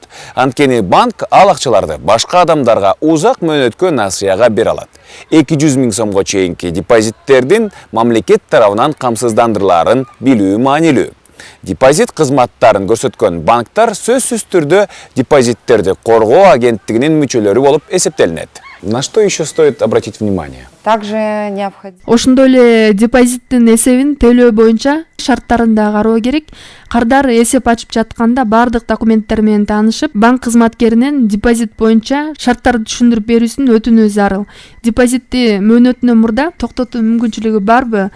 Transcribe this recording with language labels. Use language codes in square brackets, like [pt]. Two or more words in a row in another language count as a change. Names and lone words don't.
[ky] Анткени банк ал акчаларды башка адамдарга узак мөөнөткө насыяга бере алат. 200 000 сомго чейинки депозиттердин мамлекет тарабынан камсыздандырылаарын билүү маанилүү. Депозит кызматтарын көрсөткөн банктар сөзсүз түрдө депозиттерди коргоо агенттигинин мүчөлөрү болуп эсептелинет. [ru] На что еще стоит обратить внимание? также необходимо. [ky] Ошондой эле депозиттин эсебин төлөө боюнча шарттарын да кароо керек. Кардар эсеп ачып жатканда бардык документтер менен таанышып, банк кызматкеринен депозит боюнча шарттарды түшүндүрүп берүүсүн өтүнүү зарыл. Депозитти мөөнөтүнөн мурда токтотуу мүмкүнчүлүгү барбы?